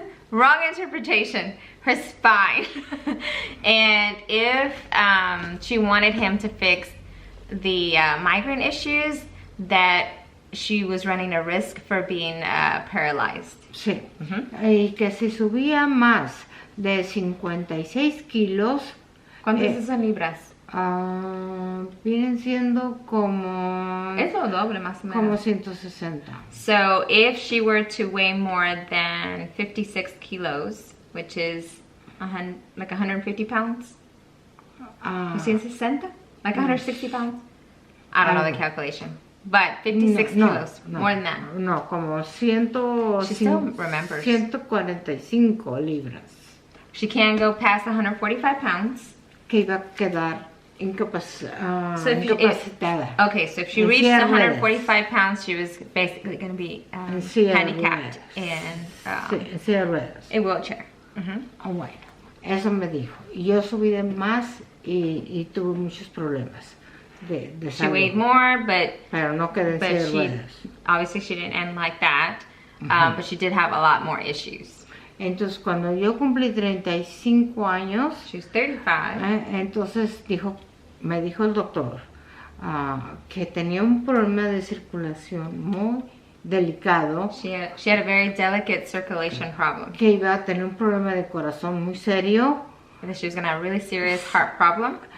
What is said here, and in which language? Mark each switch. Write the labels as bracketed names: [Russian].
[English] Wrong interpretation. Her spine. And if she wanted him to fix the migraine issues, that she was running a risk for being paralyzed. [Spanish] Sí. Y que si subía más de 56 kilos... ¿Cuántas son libras? Vienen siendo como... Es lo doble más o menos. Como 160. [English] So if she were to weigh more than 56 kilos, which is like 150 pounds? 160? Like 160 pounds? I don't know the calculation. But 56 kilos, more than that. [Spanish] No, como [English] She still remembers. [Spanish] 145 libras. [English] She can't go past 145 pounds. [Spanish] Que iba a quedar incapacitada. [English] Okay, so if she reached 145 pounds, she was basically going to be handicapped in a wheelchair. [Spanish] Bueno, eso me dijo. Y yo subí de más y tuve muchos problemas. [English] She weighed more, [Spanish] pero no quedé en silla de ruedas. [English] Obviously she didn't end like that, but she did have a lot more issues. [Spanish] Entonces cuando yo cumplí 35 años, [English] she was 35. [Spanish] Entonces me dijo el doctor que tenía un problema de circulación muy delicado. [English] She had a very delicate circulation problem. [Spanish] Que iba a tener un problema de corazón muy serio. [English] And that she was going to have a really serious heart problem.